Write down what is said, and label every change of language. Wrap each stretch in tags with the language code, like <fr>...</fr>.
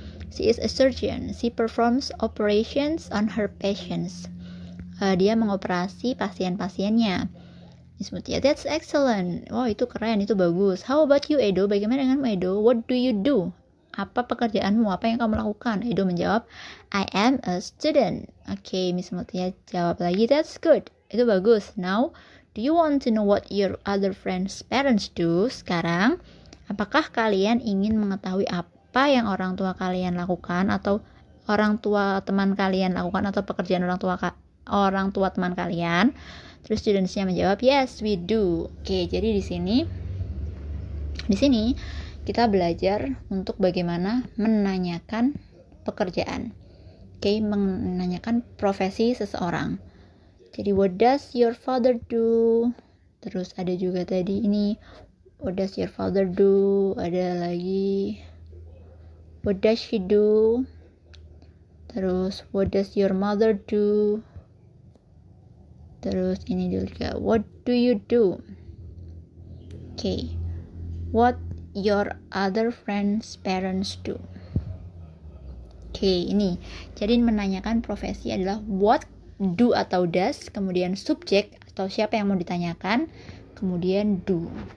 <en>She is a surgeon. She performs operations on her patients.</en> <id>Dia mengoperasi pasien-pasiennya.</id> <en>Miss Mutia, that's excellent.</en> <id>Wow, itu keren, itu bagus.</id> <en>How about you, Edo?</en> <id>Bagaimana denganmu, Edo?</id> <en>What do you do?</en> <id>Apa pekerjaanmu? Apa yang kamu lakukan? Edo menjawab,</id> <en>I am a student.</en> <id>Oke, Miss Mutia jawab lagi,</id> <en>that's good.</en> <id>Itu bagus.</id> <en>Now, do you want to know what your other friends' parents do?</en> <id>Sekarang, apakah kalian ingin mengetahui apa yang orang tua kalian lakukan, atau orang tua teman kalian lakukan, atau pekerjaan orang tua teman kalian? Terus studentsnya menjawab,</id> <en>yes, we do.</en> <id>Oke, jadi di sini kita belajar untuk bagaimana menanyakan pekerjaan. Oke, menanyakan profesi seseorang.</id> <en>Jadi, what does your father do?</en> <id>Terus ada juga tadi ini,</id> <en>what does your father do?</en> <id>Ada lagi,</id> <en>what does she do? Terus, what does your mother do?</en> <id>Terus ini juga,</id> <en>what do you do? Oke, what your other friends' parents do?</en> <id>Oke, ini. Jadi menanyakan profesi adalah what, do atau does, kemudian subjek atau siapa yang mau ditanyakan, kemudian do.</id>